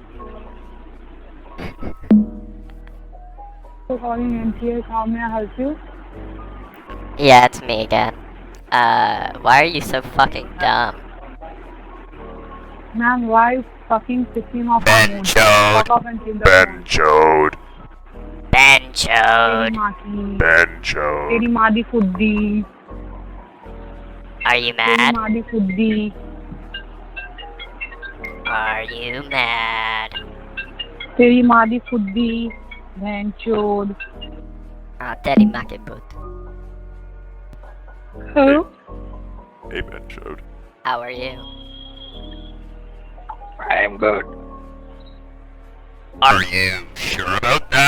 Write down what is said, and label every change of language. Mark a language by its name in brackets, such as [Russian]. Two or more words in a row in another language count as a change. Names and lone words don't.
[English] For calling NTS. How may I help you? Yeah, it's me again. Why are you so fucking dumb? Ma'am, why are you fucking pissing off our mood? Benchod. Fuck off and take the phone. Benchod. [Hindi] तेरी Benchod! माँ की [English] Benchod. [Punjabi] ਤੇਰੀ ਮਾਂ ਦੀ ਫੁੱਦੀ [English] Are you [Punjabi] तेरी [English] mad? [Punjabi] ਮਾਂ ਦੀ ਫੁੱਦੀ [English] Are you mad? [Punjabi] ਤੇਰੀ ਮਾਂ ਦੀ ਫੁੱਦੀ benchod. [English] Ah, Daddy Makibut. Who? Hey, Benchod. How are you? I am good. Are you sure about